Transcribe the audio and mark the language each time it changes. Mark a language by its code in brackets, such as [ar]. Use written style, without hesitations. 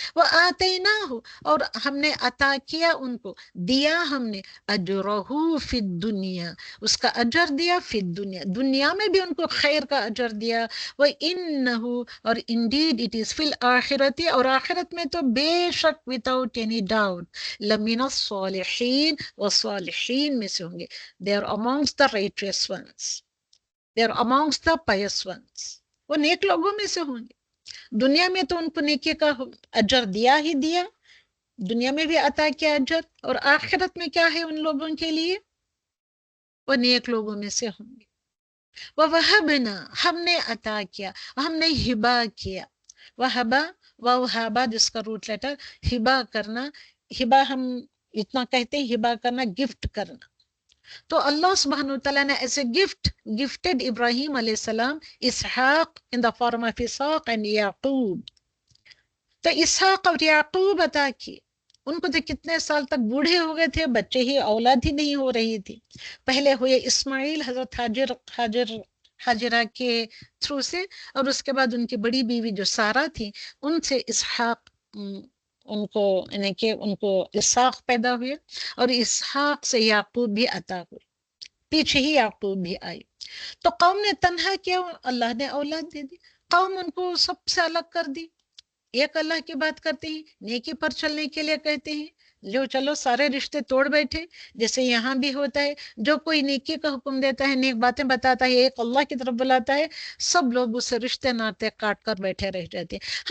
[ar] وآتیناہ، [ur] اور ہم نے عطا کیا ان کو، دیا ہم نے، [ar] اجرہ فی الدنیا، [ur] اس کا اجر دیا، [ar] فی الدنیا، [ur] دنیا میں بھی ان کو خیر کا اجر دیا. [ar] وَإِنَّهُ، [ur] اور [en] indeed it is, [ar] فی الآخرت، [ur] اور آخرت میں تو بے شک [en] without any doubt، [ar] لمن الصالحین، [ur] والصالحین میں سے ہوں گے. [en] they are amongst the righteous ones، they are amongst the pious ones، [ur] وہ نیک لوگوں میں سے ہوں گے. دنیا میں تو ان کو نیکی کا اجر دیا ہی دیا، دنیا میں بھی عطا کیا اجر، اور آخرت میں کیا ہے ان لوگوں کے لیے؟ وہ نیک لوگوں میں سے ہوں گے. [ar] وَوَهَبْنَا، [ur] ہم نے عطا کیا، ہم نے ہبا کیا. وَهَبَا جس کا روٹ لیٹر ہبا کرنا، ہبا ہم اتنا کہتے ہیں، ہبا کرنا گفٹ کرنا. تو اللہ سبحانہ وتعالیٰ نے ایسے گفٹڈ ابراہیم علیہ السلام اسحاق [en] in the form of [ur] Ishaq and یعقوب. تو اسحاق اور یعقوب عطا کیے. ان کو تو کتنے سال تک بوڑھے ہو گئے تھے، بچے ہی، اولاد ہی نہیں ہو رہی تھی. پہلے ہوئے اسماعیل حضرت حاجرہ کے تھرو سے، اور اس کے بعد ان کی بڑی بیوی جو سارہ تھی ان سے اسحاق، ان کو یعنی کہ ان کو اسحاق پیدا ہوئے، اور اسحاق سے یعقوب بھی عطا ہوئے، پیچھے ہی یعقوب بھی آئی. تو قوم نے تنہا کیا، اللہ نے اولاد دے دی. قوم ان کو سب سے الگ کر دی. ایک اللہ کی بات کرتے ہیں، نیکی پر چلنے کے لیے کہتے ہیں، جو چلو سارے رشتے توڑ بیٹھے. جیسے یہاں بھی ہوتا ہے، جو کوئی نیکی کا حکم دیتا ہے، نیک باتیں بتاتا ہے، ایک اللہ کی طرف بلاتا ہے، سب لوگ اسے رشتے ناطے کاٹ کر بیٹھے رہ جاتے ہیں.